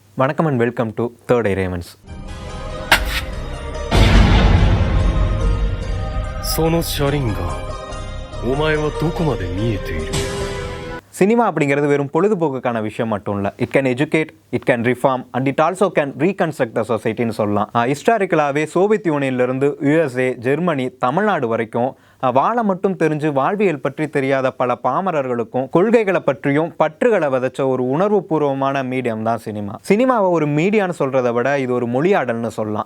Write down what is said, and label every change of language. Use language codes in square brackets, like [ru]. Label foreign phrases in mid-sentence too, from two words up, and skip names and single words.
[en] வணக்கம் and welcome to Third Eye Romance. [ja] その車輪がお前はどこまで見えている。 [ta] சினிமா அப்படிங்கிறது வெறும் பொழுதுபோக்குக்கான விஷயம் மட்டும் இல்லை. [en] it can educate, it can reform and it also can reconstruct the society சொல்லலாம். [ta] ஹிஸ்டாரிக்கலாகவே சோவியத் யூனியன்லேருந்து யுஎஸ்ஏ, ஜெர்மனி, தமிழ்நாடு வரைக்கும் வாழ மட்டும் தெரிஞ்சு வாழ்வியல் பற்றி தெரியாத பல பாமரர்களுக்கும் கொள்கைகளை பற்றியும் பற்றுகளை விதைச்ச ஒரு உணர்வு பூர்வமான மீடியம் தான் சினிமா. சினிமாவை ஒரு மீடியான்னு சொல்கிறத விட இது ஒரு மொழியாடல்னு சொல்லலாம்.